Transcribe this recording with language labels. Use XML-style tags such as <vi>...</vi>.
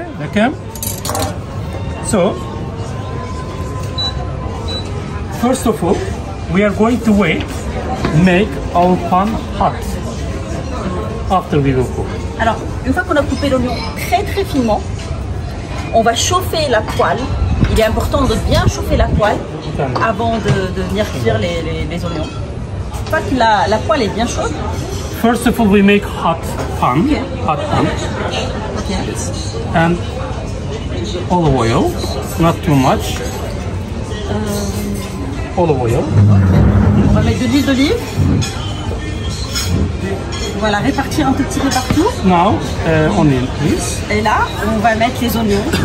<en>Okay. So, first of all, we are going to make our pan hot. After we will cook.</en> <fr>Alors, une fois qu'on a coupé l'oignon très très finement, on va chauffer la poêle. Il est important de bien chauffer la poêle avant de venir cuire les oignons. Une fois que la poêle est bien chaude.</fr> <en>First of all, we make hot pan. Okay. Hot pan. Okay. And olive oil, not too much. Olive oil.</en> <fr>On va mettre de l'huile d'olive. On va la répartir un tout petit peu partout.</fr> <en>Now, onion, please.</en> <fr>Et là, on va mettre les oignons.</fr>